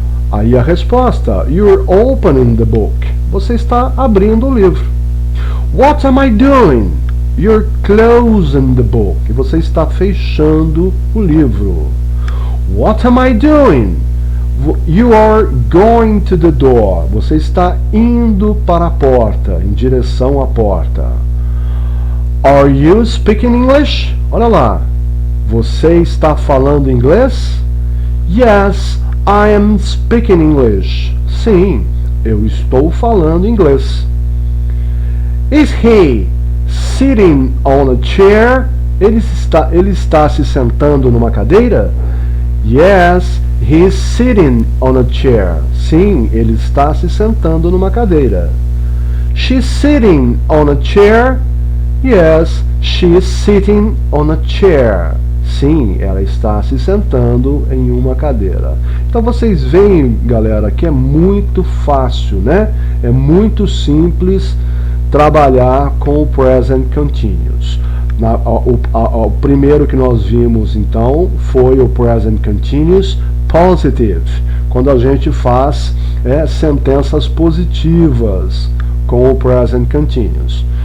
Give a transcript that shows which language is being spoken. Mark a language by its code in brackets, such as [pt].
[pt] Aí a resposta: [en] You're opening the book. [pt] Você está abrindo o livro. [en] What am I doing? You're closing the book. [pt] Você está fechando o livro. [en] What am I doing? You are going to the door. [pt] Você está indo para a porta, em direção à porta. [en] Are you speaking English? [pt] Olha lá. Você está falando inglês? [en] Yes, I am speaking English. [pt] Sim, eu estou falando inglês. [en] Is he sitting on a chair? [pt] Ele está se sentando numa cadeira? [en] Yes, he is sitting on a chair. [pt] Sim, ele está se sentando numa cadeira. [en] She's sitting on a chair? Yes, she is sitting on a chair. [pt] Sim, ela está se sentando em uma cadeira. Então vocês veem, galera, que é muito fácil, né? É muito simples trabalhar com o present continuous. O primeiro que nós vimos, então, foi o present continuous positive, quando a gente faz sentenças positivas com o present continuous.